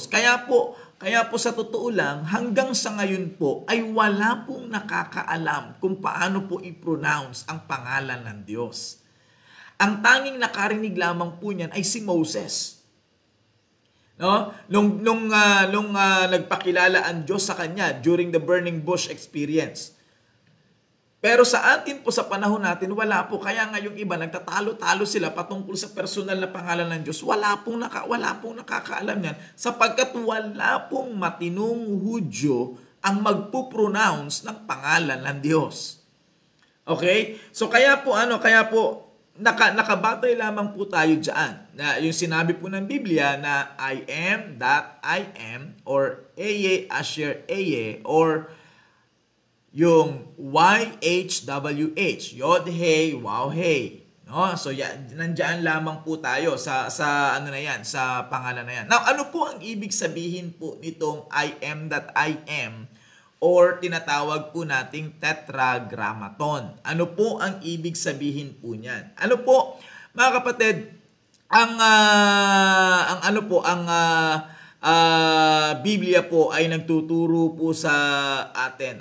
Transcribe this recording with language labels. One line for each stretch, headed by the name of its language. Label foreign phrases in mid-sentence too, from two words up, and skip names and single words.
Filipino: Kaya po sa totoo lang, hanggang sa ngayon po, ay wala pong nakakaalam kung paano po i-pronounce ang pangalan ng Diyos. Ang tanging nakarinig lamang po niyan ay si Moses. No? Nung nagpakilala ang Diyos sa kanya
English: during the burning bush experience.
Filipino: Pero sa atin po, sa panahon natin, wala po. Kaya nga yung iba, nagtatalo-talo sila patungkol sa personal na pangalan ng Diyos. Wala pong nakakaalam yan. Sapagkat wala pong matinong Hudyo ang magpupronounce ng pangalan ng Diyos. Okay? So kaya po, nakabatay lamang po tayo dyan. Na yung sinabi po ng Biblia na
English: I am that I am,
Filipino: or
Hebrew: אהיה אשר אהיה,
Filipino: or yung YHWH,
Hebrew: יוד הא, ואו הא.
Filipino: No? So nandiyan lamang po tayo sa ano na yan, sa pangalan na yan. Now, ano po ang ibig sabihin po nitong
English: I am that I am,
Filipino: or tinatawag po nating tetragrammaton? Ano po ang ibig sabihin po niyan? Ano po, mga kapatid, ang Biblia po ay nagtuturo po sa atin.